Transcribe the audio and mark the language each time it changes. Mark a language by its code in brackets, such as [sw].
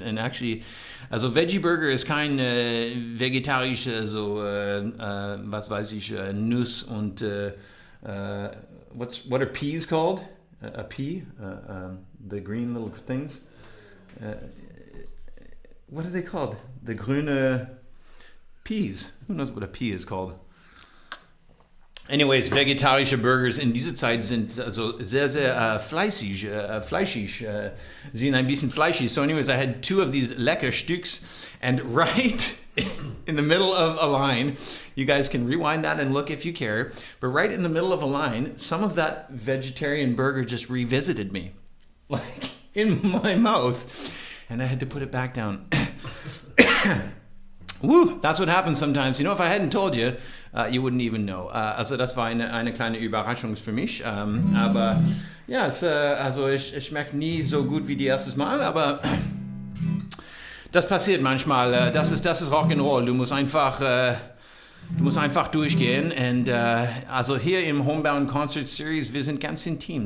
[en] And actually, [de] also Veggie Burger ist kein vegetarische, so was weiß ich, Nuss und [en] what are peas called? A pea, the green little things. What are they called? The grüne peas. Who knows what a pea is called? [de] Anyways, vegetarische Burgers in dieser Zeit sind also sehr, sehr fleischig, sind ein bisschen fleischig. [en] So anyways, I had two of these [de] lecker Stücks, [en] and right in the middle of a line, you guys can rewind that and look if you care, but right in the middle of a line, some of that vegetarian burger just revisited me, like in my mouth, and I had to put it back down. Woo, that's what happens sometimes. You know, if I hadn't told you, you wouldn't even know. [de] Also das war eine kleine Überraschung für mich. Aber ja, also es schmeckt nie so gut wie die erstes Mal, aber das passiert manchmal. Das ist Rock'n'Roll. Du musst einfach durchgehen. Und also hier im Homebound Concert Series, wir sind ganz intim.